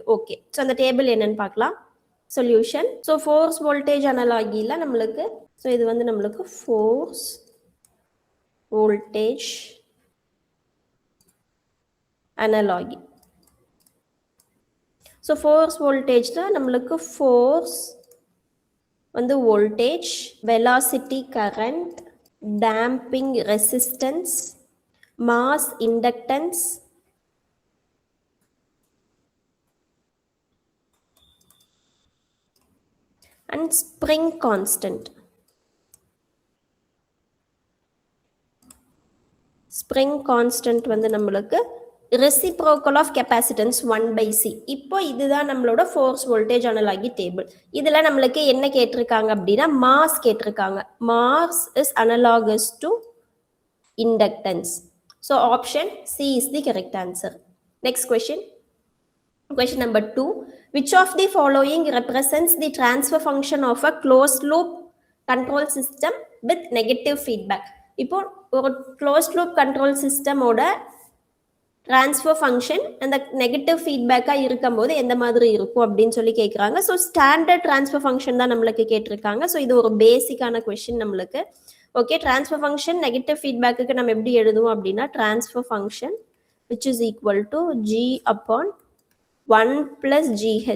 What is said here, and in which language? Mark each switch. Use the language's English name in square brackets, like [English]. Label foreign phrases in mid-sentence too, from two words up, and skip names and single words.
[English] okay, so [Tamil] அந்த டேபிள் என்னன்னு பார்க்கலாம். சொல்யூஷன், ஸோ [English] force voltage analogy [Tamil] நம்மளுக்கு, ஸோ இது வந்து நம்மளுக்கு [English] force voltage analogy. [Tamil] ஸோ [English] force voltage [Tamil] நம்மளுக்கு ஃபோர்ஸ் வந்து வோல்டேஜ், [English] velocity current, damping resistance, mass inductance, and spring constant. Spring constant வந்து நம்மளுக்கு reciprocal of capacitance 1/C. [Tamil] இப்போ இதுதான் நம்மளோட [English] force voltage analogy table. [Tamil] இதுல நம்மளுக்கு என்ன கேட்டிருக்காங்க அப்படின்னா மாஸ் கேட்டிருக்காங்க. [English] mass is analogous to inductance. So option C is the correct answer. Next question, question number 2. Which of the following represents the transfer function of a closed loop control system with negative feedback? [Tamil] இப்போ ஒரு [English] closed loop control system [Tamil] ஓட [English] transfer function [Tamil] அந்த [English] negative feedback [Tamil] இருக்கும்போது எந்த மாதிரி இருக்கும் அப்படின்னு சொல்லி கேட்குறாங்க. ஸோ [English] standard transfer function [Tamil] தான் நம்மளுக்கு கேட்டிருக்காங்க. ஸோ இது ஒரு பேசிக்கான கொஸ்டின் நம்மளுக்கு. ஓகே, [English] transfer function negative feedback [Tamil] நம்ம எப்படி எழுதுவோம் அப்படின்னா [English] transfer function which is equal to G upon 1 + GH.